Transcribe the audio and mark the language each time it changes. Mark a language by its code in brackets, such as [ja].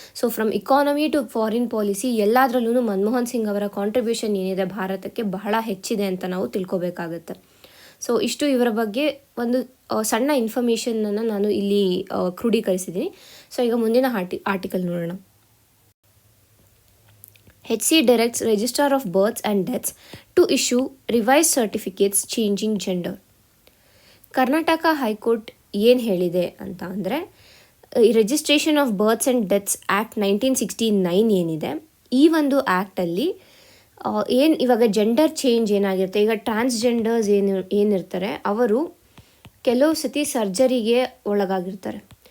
[en] so from economy to foreign policy [kn] ಎಲ್ಲದರಲ್ಲೂ ಮನಮೋಹನ್ ಸಿಂಗ್ ಅವರ contribution ಏನಿದೆ ಭಾರತಕ್ಕೆ ಬಹಳ ಹೆಚ್ಚಿದೆ ಅಂತ ನಾವು ತಿಳ್ಕೊಬೇಕಾಗತ್ತೆ. ಸೊ ಇಷ್ಟು ಇವರ ಬಗ್ಗೆ ಒಂದು ಸಣ್ಣ ಇನ್ಫಾರ್ಮೇಷನನ್ನು ನಾನು ಇಲ್ಲಿ ಕ್ರೋಢೀಕರಿಸಿದ್ದೀನಿ. ಸೊ ಈಗ ಮುಂದಿನ ಆರ್ಟಿಕಲ್ ನೋಡೋಣ. [en] HC directs Registrar of Births and Deaths to issue revised certificates changing gender. [kn] Karnataka high court ಏನು ಹೇಳಿದೆ ಅಂತ ಅಂದರೆ ಈ registration of berths and deaths act 1969 ಏನಿದೆ ಈ ಒಂದು ಆ್ಯಕ್ಟಲ್ಲಿ ಏನು ಇವಾಗ ಜೆಂಡರ್ ಚೇಂಜ್ ಏನಾಗಿರುತ್ತೆ, ಈಗ ಟ್ರಾನ್ಸ್ಜೆಂಡರ್ಸ್ ಏನಿರ್ತಾರೆ ಅವರು ಕೆಲವು ಸತಿ ಸರ್ಜರಿಗೆ ಒಳಗಾಗಿರ್ತಾರೆ.